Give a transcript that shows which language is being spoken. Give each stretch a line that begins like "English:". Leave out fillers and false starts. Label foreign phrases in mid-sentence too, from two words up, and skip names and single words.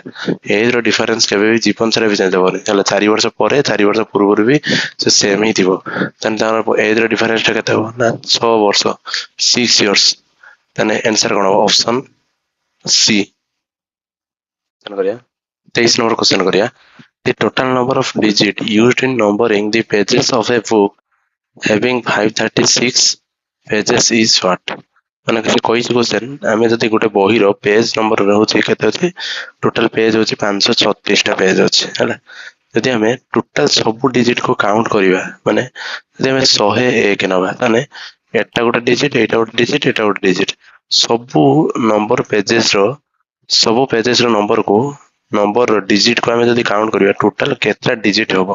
English: age difference
Odia: କେବେ ବି ଜୀବନ ସାରା ବି ଚେଞ୍ଜ ହବନି ହେଲା, 4 ବର୍ଷ ପରେ 4 ବର୍ଷ ପୂର୍ବରୁ ବି ସେ ସେମ୍ ହିଁ ଥିବ। ତାହେଲେ ତାର
English: age difference
Odia: କେତେ ହବ ନା 6 ବର୍ଷ 6 ଇୟର୍ସ। ତାହେଲେ ଆନ୍ସର କଣ ହବ?
English: option C.
Odia: କରିବା 23
English: number question
Odia: କରିବା।
English: The total number of digits used in numbering the pages of a book having 536 pages is what?
Odia: ମାନେ କିଛି କହିଛି କ୍ୱେଶ୍ଚନ, ଆମେ ଯଦି ଗୋଟେ ବହିର
English: page number
Odia: ରହୁଛି କେତେ ଅଛି,
English: total page
Odia: ହଉଛି 536ଟା ପେଜ ଅଛି ହେଲା। ଯଦି ଆମେ ଟୋଟାଲ ସବୁ ଡିଜିଟକୁ କାଉଣ୍ଟ କରିବା, ମାନେ ଯଦି ଆମେ 101 ନେବା, ତାହେଲେ ଏଟା ଗୋଟେ ଡିଜିଟ, ଏଇଟା ଗୋଟେ ଡିଜିଟ, ଏଇଟା ଗୋଟେ ଡିଜିଟ, ସବୁ
English: number pages number number digit
Odia: ଆମେ ଯଦି କାଉଣ୍ଟ କରିବା ଟୋଟାଲ କେତେଟା ଡିଜିଟ ହବ?